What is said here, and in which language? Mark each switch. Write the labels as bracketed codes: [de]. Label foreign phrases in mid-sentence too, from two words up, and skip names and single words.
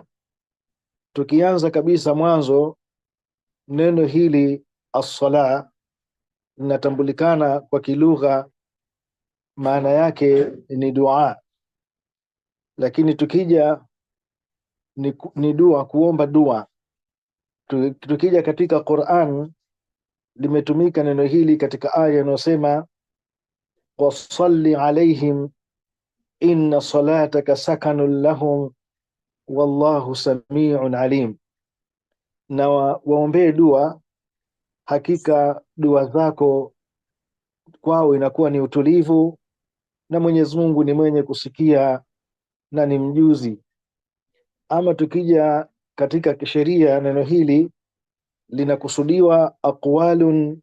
[sw] Tukianza kabisa mwanzo, neno hili as-sala linatambulikana kwa kilugha, maana yake ni dua, lakini tukija ni dua, kuomba dua. Tukija katika Qur'an limetumika neno hili katika aya inayosema [ar] وصل عليهم إن صلاتك سكن لهم والله سميع عليم, [sw] na waombee dua, hakika dua zako kwao inakuwa ni utulivu, na Mwenyezi Mungu ni mwenye kusikia na ni mjuzi. Ama tukija katika kisheria, neno hili linakusudiwa aqwalun